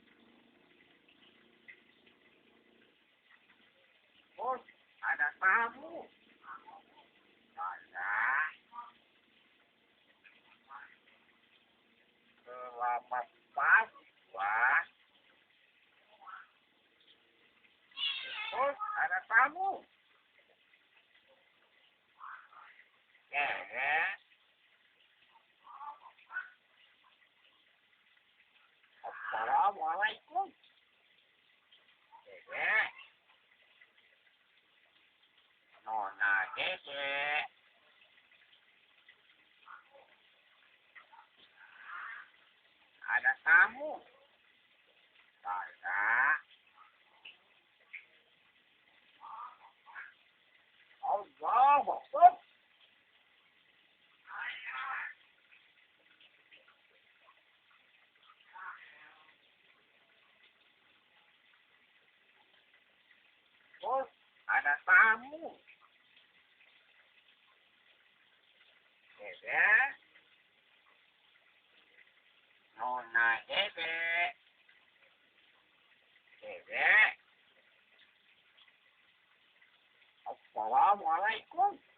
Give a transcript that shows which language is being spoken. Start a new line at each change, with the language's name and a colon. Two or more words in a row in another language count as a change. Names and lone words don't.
Indonesian: Bos, ada tamu. Saya. Selamat pagi, Tuan. Bos, ada tamu. Dek. Assalamualaikum. Dek. Nona Dek. Ada tamu. Saya.
Arabic: Allah Akbar.
Indonesian: Bos, ada tamu. Dek. Nona Dek. Dek. Assalamualaikum.